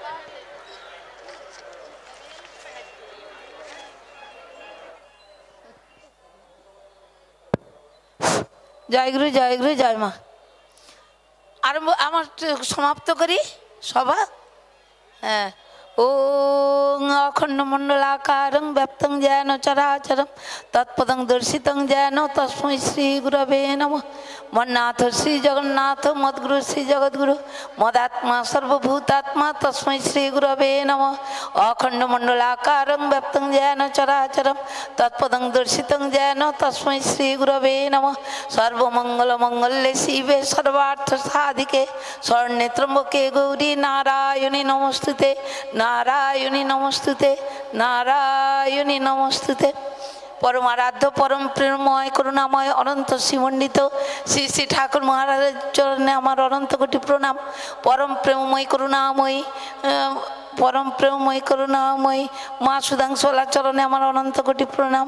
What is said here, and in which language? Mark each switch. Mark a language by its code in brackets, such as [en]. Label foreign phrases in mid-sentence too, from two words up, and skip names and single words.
[bn] জয় গুরু, জয় গুরু, জয় মা। আর আমার সমাপ্ত করি সভা। [sa] হ্যাঁ, ওং অখণ্ডমণ্ডলাকারং ব্যাপ্তং যেন চরাচরম তৎপদং দর্শিতং যেন তস্मै শ্রী গুরবে নমঃ। মন্নাথ শ্রী জগন্নাথ মদ্গুরু শ্রী জগদ্গুরু মদাত্মা সর্বভূতাত্মা তস্मै শ্রী গুরবে নমঃ। অখণ্ডমণ্ডলাকারং ব্যাপ্তং যেন চরাচরম তৎপদং দর্শিতং যেন তস্मै শ্রী গুরবে নমঃ। সর্বমঙ্গলমঙ্গলে শিবে সর্বার্থ সাধিকে শরণ্যে ত্র্যম্বকে গৌরী নারায়ণী নমস্তুতে, নারায়ণী নমস্তুতে, নারায়ণী নমস্তুতে। [bn] পরম আরাধ্য পরম প্রেমময় করুণাময় অনন্ত শ্রীমণ্ডিত শ্রী শ্রী ঠাকুর মহারাজের চরণে আমার অনন্ত কোটি প্রণাম। পরম প্রেমময় করুণাময়ী পরম প্রেমময়ী করুণাময়ী মা সুধাংশলা চরণে আমার অনন্ত কোটি প্রণাম।